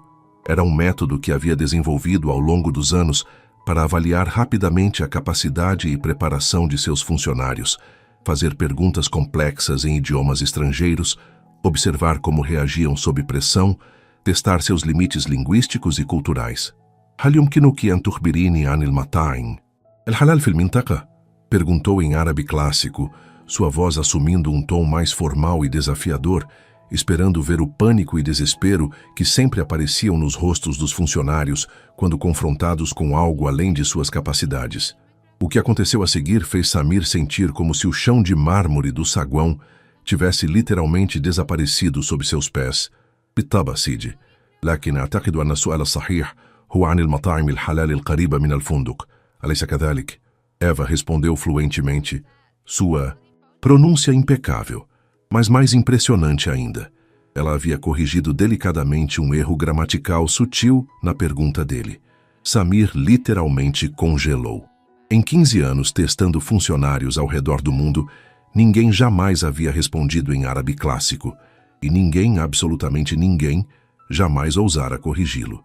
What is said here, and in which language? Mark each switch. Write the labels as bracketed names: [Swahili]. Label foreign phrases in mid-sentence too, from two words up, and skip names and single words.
[Portuguese] Era um método que havia desenvolvido ao longo dos anos para avaliar rapidamente a capacidade e preparação de seus funcionários, fazer perguntas complexas em idiomas estrangeiros, observar como reagiam sob pressão, testar seus limites linguísticos e culturais. [Arabic] "هل يمكنكِ أن تخبريني عن المطاعم الحلال في المنطقة?", [Portuguese] perguntou em árabe clássico, sua voz assumindo um tom mais formal e desafiador, esperando ver o pânico e desespero que sempre apareciam nos rostos dos funcionários quando confrontados com algo além de suas capacidades. O que aconteceu a seguir fez Samir sentir como se o chão de mármore do saguão tivesse literalmente desaparecido sob seus pés. [Arabic] "بالطبع سيدي، لكن أعتقد أن السؤال الصحيح هو عن المطاعم الحلال القريبة من الفندق، أليس كذلك؟" [Portuguese] Eva respondeu fluentemente, sua pronúncia impecável, mas mais impressionante ainda. Ela havia corrigido delicadamente um erro gramatical sutil na pergunta dele. Samir literalmente congelou. Em 15 anos testando funcionários ao redor do mundo, ninguém jamais havia respondido em árabe clássico, e ninguém, absolutamente ninguém, jamais ousara corrigi-lo.